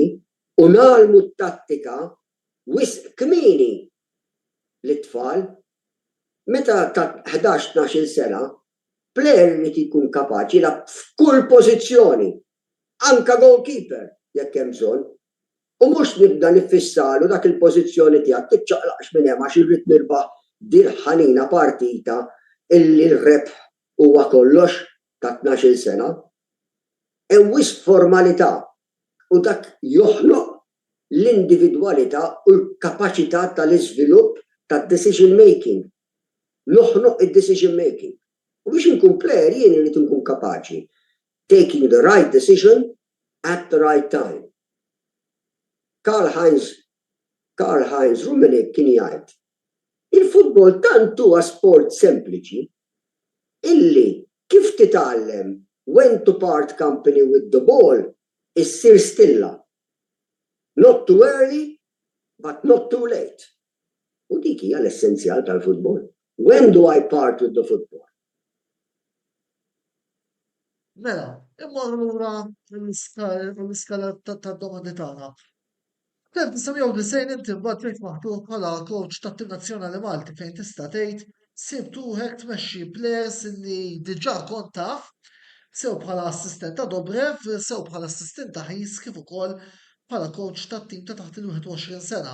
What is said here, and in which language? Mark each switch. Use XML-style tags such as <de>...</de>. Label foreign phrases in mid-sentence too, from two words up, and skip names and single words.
<mt>u nagħmlu t-tattika wisq kmieni lit-tfal meta ta' 11-12 sena player li jkun kapaċi jilgħab f'kull pożizzjoni, anka goalkeeper jekk hemm bżonn, u mhux nibda nifissalu dak il-pożizzjoni tiegħek tiċċaqlaqx minn hemm għax irrid nirbaħ dil ħanina partita illi l-rebħ huwa kollox ta' 12 sena. Hemm wisq formalità u dak joħloq l-individwalità u l-kapaċità tal-iżvilupp tad-</mt> <en>decision making.</en> <mt>Noħloq id-</mt> <en>decision making.</en> <mt>U biex inkun player jien irid inkun kapaċi</mt> <en>taking the right decision at the right time.</en> <mt>Karl-Heinz Rummenigge kien jgħid il-futbol tant huwa sport sempliċi illi kif titgħallem</mt> <en>when to part company with the ball</en> <mt>issir stilla.</mt> <en>Not too early, but not too late.</en> <mt>U dik hija l-essenzjal tal-futbol.</mt> <en>When do I part with the football?</en> <mt>Mela, imma lura l-iskala tad-domandi tagħna. Kien nisimgħu li sejn inti mbagħad trid maħtur bħala coach tat-tim nazzjonali Malti fejn tista' tgħid sibtu hekk tmexxi players li diġà kont taf sew bħala assistent ta' Dobrev, sew bħala assistent ta' Ħis kif ukoll bħala coach tat-tim ta' taħt il-21 sena.</mt>